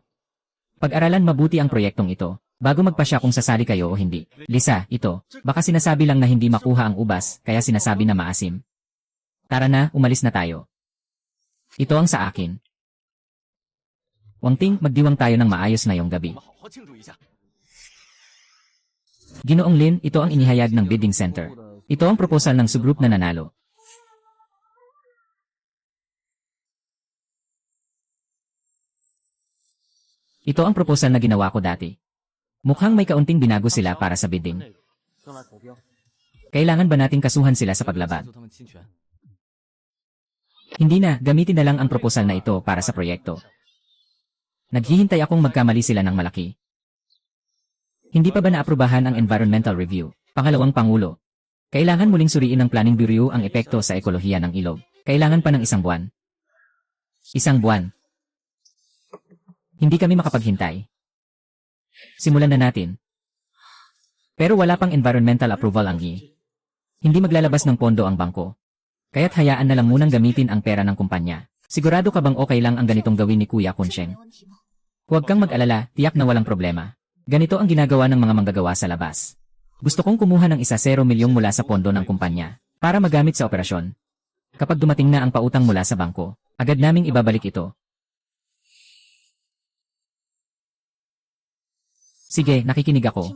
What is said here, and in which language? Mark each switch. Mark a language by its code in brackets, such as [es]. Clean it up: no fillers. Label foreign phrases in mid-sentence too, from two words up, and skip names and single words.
[tl] Pag-aralan mabuti ang proyektong ito, bago magpasya kung sasali kayo o hindi. Lisa, ito, baka sinasabi lang na hindi makuha ang ubas, kaya sinasabi na maasim. Tara na, umalis na tayo. Ito ang sa akin. Wang Ting, magdiwang tayo ng maayos ngayong gabi. [zh] 我们好好庆祝一下。 [tl] Ginoong Lin, ito ang inihayag ng bidding center. Ito ang proposal ng subgroup na nanalo. Ito ang proposal na ginawa ko dati. Mukhang may kaunting binago sila para sa bidding. [zh] 跟来投标， [tl] Kailangan ba nating kasuhan sila sa paglaban? [zh] 就他们侵权。 [tl] Hindi na, gamitin na lang ang proposal na ito para sa proyekto. Naghihintay akong magkamali sila ng malaki. Hindi pa ba naaprubahan ang [en] environmental review? [tl] Pangalawang Pangulo. Kailangan muling suriin ng Planning Bureau ang epekto sa ekolohiya ng ilog. Kailangan pa ng 1 buwan. 1 buwan. Hindi kami makapaghintay. Simulan na natin. Pero wala pang [en] environmental approval [tl] ang Hindi maglalabas ng pondo ang bangko. Kaya't hayaan na lang munang gamitin ang pera ng kumpanya. Sigurado ka bang okay lang ang ganitong gawin ni Kuya [zh] 这个 [tl] Kunsheng? [zh] 没问题吗？ [tl] Huwag kang mag-alala, tiyak na walang problema. Ganito ang ginagawa ng mga manggagawa sa labas. Gusto kong kumuha ng 1 milyong mula sa pondo ng kumpanya para magamit sa operasyon. Kapag dumating na ang pautang mula sa bangko, agad naming ibabalik ito. Sige, nakikinig ako.